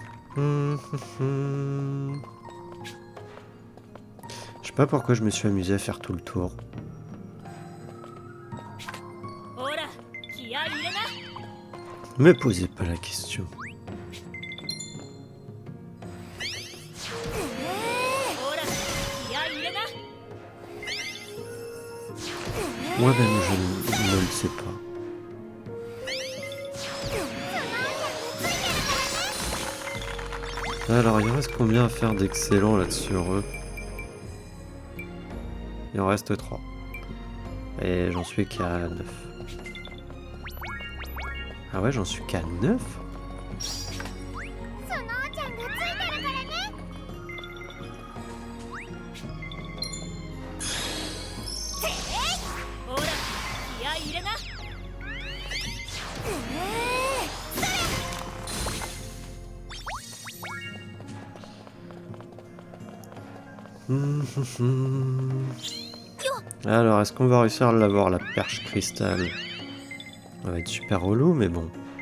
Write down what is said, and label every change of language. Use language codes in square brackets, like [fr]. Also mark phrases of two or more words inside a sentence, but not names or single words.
[fr] Hum, hum, hum. Je sais pas pourquoi je me suis amusé à faire tout le tour. [ja] ほら気合い入れな [fr] Me posez pas la question. [ja] ほら気合い入れな [fr] Moi-même, je ne le sais pas. Alors, il reste combien à faire d'excellents là sur eux? Il en reste 3. Et j'en suis qu'à 9. Ah ouais, j'en suis qu'à 9? [ja] スノーちゃんがついてるからねほら気合い入れな [fr] Alors, est-ce qu'on va réussir à l'avoir, la perche cristal? Ça va être super relou, mais bon.